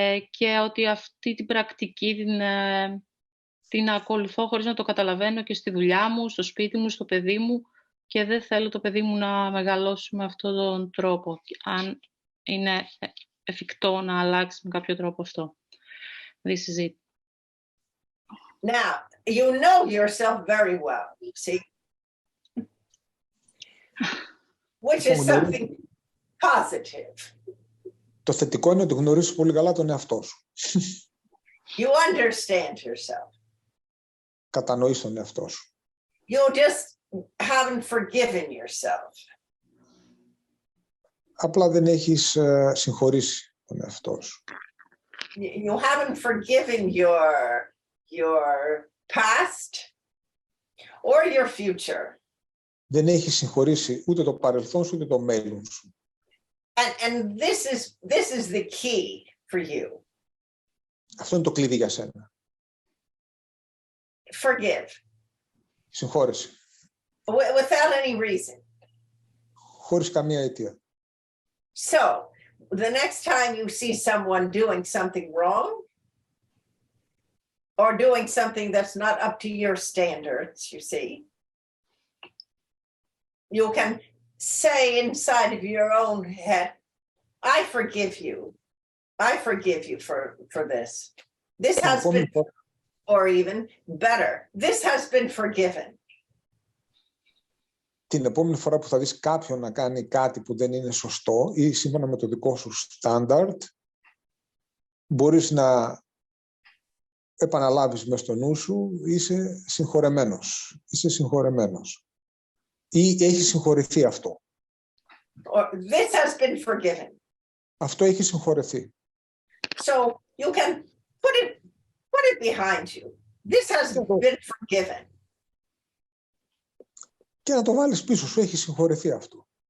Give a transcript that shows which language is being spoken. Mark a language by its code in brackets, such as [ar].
[el] Και ότι αυτή την πρακτική την ακολουθώ χωρίς να το καταλαβαίνω και στη δουλειά μου, στο σπίτι μου, στο παιδί μου και δεν θέλω το παιδί μου να μεγαλώσει με αυτόν τον τρόπο, αν είναι εφικτό να αλλάξει με κάποιο τρόπο αυτό. [en] This is it. Now, you know yourself very well, you see, which is something positive. [el] Το θετικό είναι ότι γνωρίζεις πολύ καλά τον εαυτό σου. [en] You understand yourself. [el] Κατανοείς τον εαυτό σου. [en] You just haven't forgiven yourself. [el] Απλά δεν έχεις συγχωρήσει τον εαυτό σου. [en] You haven't forgiven your past or your future. [el] Δεν έχεις συγχωρήσει ούτε το παρελθόν σου ούτε το μέλλον σου. [en] And this is the key for you. [el] Αυτό είναι το κλειδί για σένα. [en] Forgive. [el] Συγχώρεση. [en] Without any reason. [el] Χωρίς καμία αιτία. [en] So, the next time you see someone doing something wrong or doing something that's not up to your standards, you see, you can say inside of your own head, I forgive you. I forgive you for this. This has been, or even better, this has been forgiven. [el] Την επόμενη φορά που θα δεις κάποιον να κάνει κάτι που δεν είναι σωστό ή σύμφωνα με το δικό σου στάνταρτ, μπορείς να επαναλάβεις μες στο νου σου, είσαι συγχωρεμένος. Είσαι συγχωρεμένος. Ή έχει συγχωρηθεί αυτό. [en] This has been forgiven. [el] Αυτό έχει συγχωρηθεί. [en] So you can put it behind you. This has been forgiven. [el] Και να το βάλεις πίσω σου, έχει συγχωρηθεί αυτό.